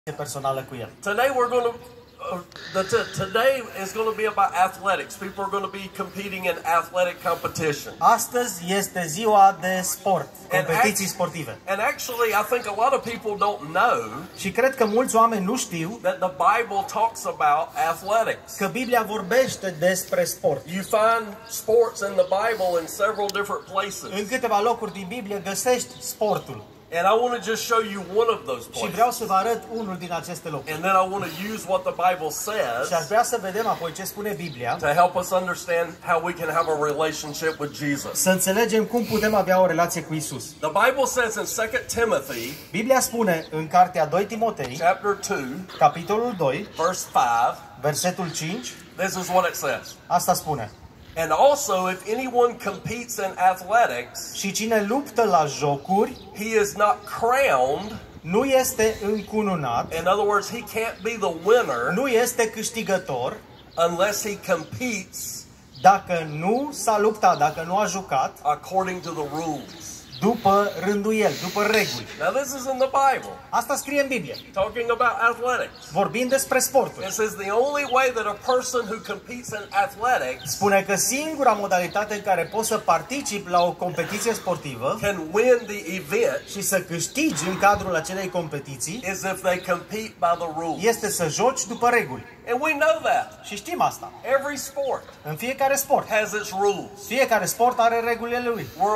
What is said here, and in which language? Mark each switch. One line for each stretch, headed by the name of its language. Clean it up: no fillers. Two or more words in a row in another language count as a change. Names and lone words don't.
Romanian: personală cu el.
English: Today we're going to today is going to be about athletics. People are going to be competing in athletic competition.
Romanian: Astăzi este ziua de sport, competiții sportive.
English: And actually, I think a lot of people don't know.
Romanian: Și cred că mulți oameni nu știu
English: that the Bible talks about athletics.
Romanian: Că Biblia vorbește despre sport.
English: You find sports in the Bible in several different places.
Romanian: În câteva locuri din Biblie găsești sportul.
English: And I want to just show you one of those places.
Romanian: Și vreau să vă arăt unul din aceste locuri.
English: And then I want to use what the Bible says.
Romanian: Și aș vrea să vedem apoi ce spune Biblia.
English: To help us understand how we can have a relationship with Jesus.
Romanian: Să înțelegem cum putem avea o relație cu Isus.
English: The Bible says in 2 Timothy.
Romanian: Biblia spune în cartea 2 Timotei,
English: chapter 2,
Romanian: capitolul 2,
English: verse 5.
Romanian: Versetul 5.
English: This is what it says.
Romanian: Asta spune.
English: And also, if anyone competes in athletics,
Romanian: și cine luptă la jocuri,
English: he is not crowned.
Romanian: Nu este încununat.
English: In other words, he can't be the winner.
Romanian: Nu este câștigător.
English: Unless he competes.
Romanian: Dacă nu s-a luptat, dacă nu a jucat.
English: According to the rules.
Romanian: După rânduieli, după reguli.
English: Now this is in the Bible.
Romanian: Asta scrie în Biblie.
English: Talking about athletics.
Romanian: Vorbind despre sporturi.
English: It says the only way that a person who competes in athletics
Romanian: spune că singura modalitate în care poți să participi la o competiție sportivă
English: can win the event
Romanian: și să câștigi în cadrul acelei competiții
English: is if they compete by the rules.
Romanian: Este să joci după reguli.
English: And we know that.
Romanian: Și știm asta.
English: Every sport
Romanian: în fiecare sport
English: has its rules.
Romanian: Fiecare sport are regulile lui.